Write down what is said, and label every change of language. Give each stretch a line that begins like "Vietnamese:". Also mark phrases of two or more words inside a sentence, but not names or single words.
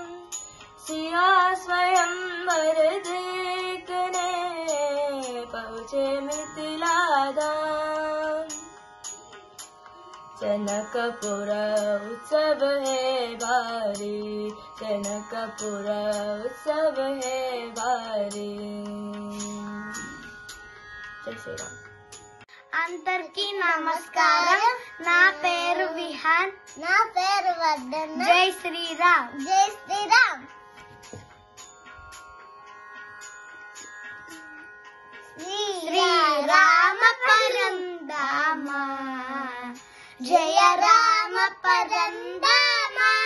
Hindi: सिया स्वयंवर देखने पहुँचे मिथिला धाम. जनकपुर उत्सव है भारी, जनकपुर उत्सव है भारी.
Telugu: శ్రీరామ్. అందరికీ నమస్కారం. నా పేరు విహాన్. నా పేరు వర్ధన. జై శ్రీరామ్. జై శ్రీరామ్. శ్రీరామ పరంధామ జయ రామ పరంధామ.